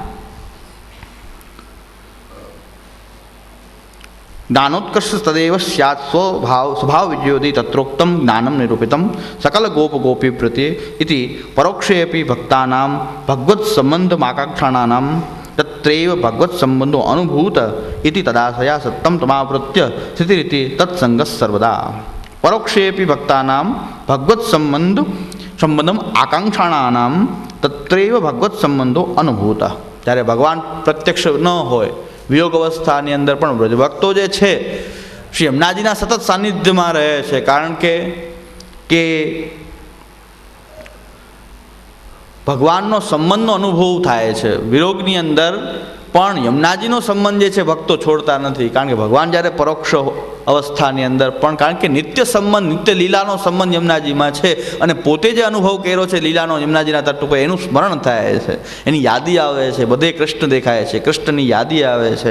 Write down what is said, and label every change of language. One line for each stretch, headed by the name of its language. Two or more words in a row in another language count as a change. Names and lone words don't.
Sanskrit: જ્ઞાનોત્કર્ષ તદેવ સ્યાત સ્વભાવ વિજયોદિ તત્રોક્તમ જ્ઞાનમ નિરૂપિતમ સકલ ગોપ ગોપી પ્રત્યે ઇતિ પરોક્ષેપી ભક્તાનામ ભગવત સંબંધ આકાંક્ષાણાનામ तत्रैव भगवत संबंधो अनुभूत इति तदाशया सत्यम तमावृत्य स्थितिरिति तत्संगः सर्वदा परोक्षेपि भक्तानां भगवत संबंधम आकांक्षाणानां तत्रैव भगवत संबंधो अनुभूत।
Gujarati: જ્યારે ભગવાન પ્રત્યક્ષ ન હોય વિયોગ અવસ્થાની અંદર પણ વ્રજભક્તો જે છે શ્રી યમુનાજીના સતત સાનિધ્યમાં રહે છે, કારણ કે ભગવાનનો સંબંધનો અનુભવ થાય છે. વિરોગની અંદર પણ યમુનાજીનો સંબંધ જે છે ભક્તો છોડતા નથી, કારણ કે ભગવાન જ્યારે પરોક્ષ અવસ્થાની અંદર પણ, કારણ કે નિત્ય સંબંધ, નિત્ય લીલાનો સંબંધ યમુનાજીમાં છે અને પોતે જે અનુભવ કર્યો છે લીલાનો યમુનાજીના તટ ઉપર એનું સ્મરણ થાય છે, એની યાદી આવે છે, બધે કૃષ્ણ દેખાય છે, કૃષ્ણની યાદી આવે છે.